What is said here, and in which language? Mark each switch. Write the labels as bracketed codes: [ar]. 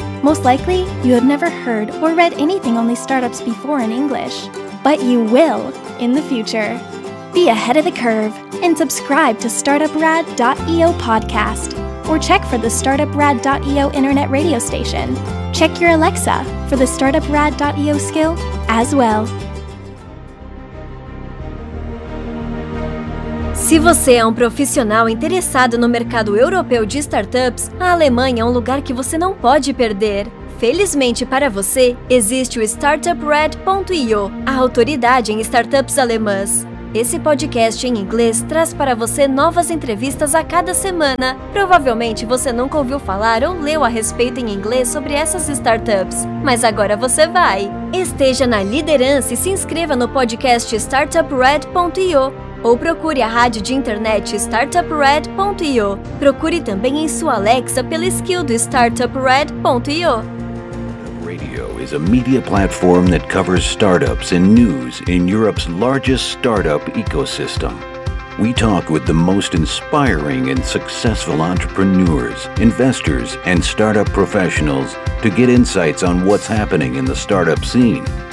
[en] Most likely, you have never heard or read anything on these startups before in English, but you will in the future. Be ahead of the curve and subscribe to StartupRad.io podcast, or check for the StartupRad.io internet radio station. Check your Alexa for the StartupRad.io skill as well. [pt] Se você é um profissional interessado no mercado europeu de startups, a Alemanha é um lugar que você não pode perder. Felizmente para você, existe o StartupRad.io, a autoridade em startups alemãs. Esse podcast em inglês traz para você novas entrevistas a cada semana. Provavelmente você nunca ouviu falar ou leu a respeito em inglês sobre essas startups, mas agora você vai. Esteja na liderança e se inscreva no podcast StartupRad.io. Ou procure a rádio de internet StartupRad.io. Procure também em sua Alexa pela skill do StartupRad.io. [en] Radio is a media platform that covers startups and news in Europe's largest startup ecosystem. We talk with the most inspiring and successful entrepreneurs, investors, and startup professionals to get insights on what's happening in the startup scene.